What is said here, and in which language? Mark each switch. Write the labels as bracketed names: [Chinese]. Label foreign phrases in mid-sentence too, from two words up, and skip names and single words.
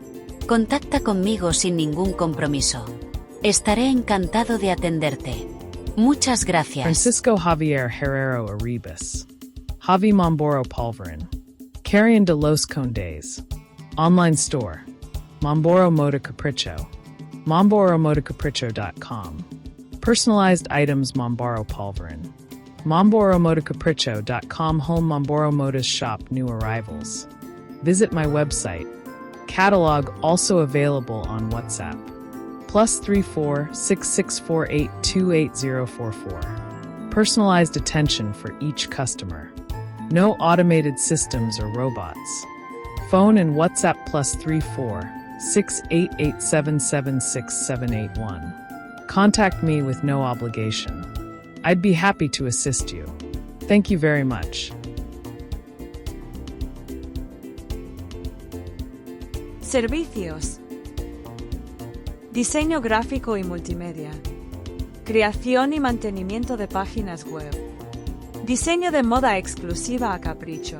[Spanish] Contacta conmigo sin ningún compromiso. Estaré encantado de atenderte. Muchas gracias. Francisco Javier Herrero Arribas. Javi Momboro Polvorin. Carrion de los Condes. [English] Online store. Momboro Moda Capriccio. MomboroModaCapriccio.com. Personalized items Momboro Polvorin. MomboroModaCapriccio.com. Home Momboro Modas shop new arrivals. Visit my website. Catalog also available on WhatsApp. +34 6648 28044. Personalized attention for each customer. No automated systems or robots. Phone and WhatsApp +34 688 776 Contact me with no obligation. I'd be happy to assist you. Thank you very much. [Spanish] Servicios. Diseño gráfico y multimedia. Creación y mantenimiento de páginas web. Diseño de moda exclusiva a capricho.